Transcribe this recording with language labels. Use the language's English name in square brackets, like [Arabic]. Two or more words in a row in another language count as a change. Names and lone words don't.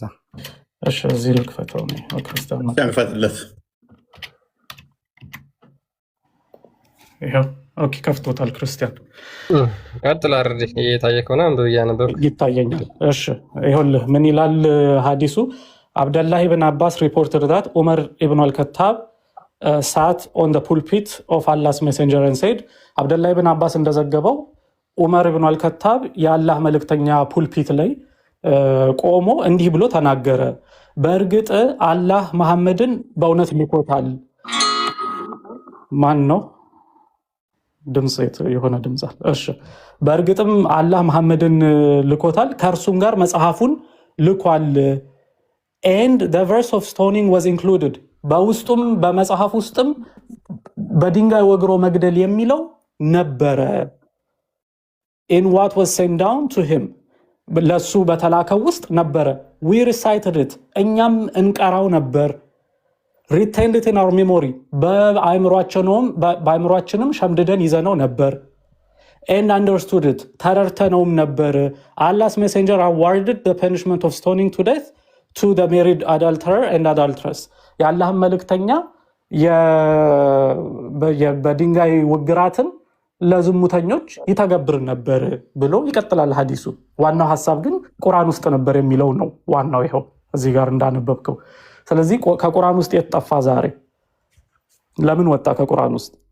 [Amharic] እሺ እዚህ ልክፈተው ነው ክርስቲያን ነው ያንፈትለት። ይሄው ኦኬ ከፍቶታል። ክርስቲያን ቀጥል። አርዲ እየታየ ከሆነ አንዱ ያነበብ ይታየኛል። እሺ ይኸውልህ ምን ይላል ሐዲሱ? አብደላህ ኢብን አባስ [English] reported that Umar ibn al-Khattab sat on the pulpit of Allah's messenger and said [Amharic] አብደላህ ኢብን አባስ እንደዘገበው ዑመር ኢብን አል-ከታብ የአላህ መልእክተኛ ፑልፒት ላይ ቆሞ እንዲህ ብሎ ተናገረ። በእርግጥ አላህ መሐመድን በእውነት ልኮታል። ማን ነው? ድምፅ የሆነ ድምፅ አለ። እሺ በእርግጥም አላህ መሐመድን ልኮታል፣ ከእርሱም ጋር መጽሐፉን ልኳል። [English] and the verse of stoning was included [Amharic] በውስጡም በመጽሐፍ ውስጥም በድንጋይ ወግሮ መግደል የሚለው ነበረ። [English] in what was sent down to him [Amharic] ለሱ በተላከው ውስጥ ነበረ። [English] we recited it [Amharic] እኛም እንቀራው ነበር። [English] retained it in our memory [Amharic] በአእምሯችንም ሸምድደን ይዘነው ነበር። [English] and understood it [Amharic] ተረድተነውም ነበር። [English] Allah's messenger awarded the punishment of stoning to death to the married adulterer and adulteress [Amharic] የአላህ መልእክተኛ በድንጋይ ውግራትን ለዝሙተኞች ይተገብር ነበር ብሎ ይቀጥላል ሐዲሱ። ዋናው ሐሳብ ግን ቁርአን ውስጥ ነበር የሚለው ነው። ዋናው ይሄው እዚህ ጋር እንዳነበብከው። ስለዚህ ከቁርአን ውስጥ የተጠፋ ዛሬ ለምን ወጣ? ከቁርአን ውስጥ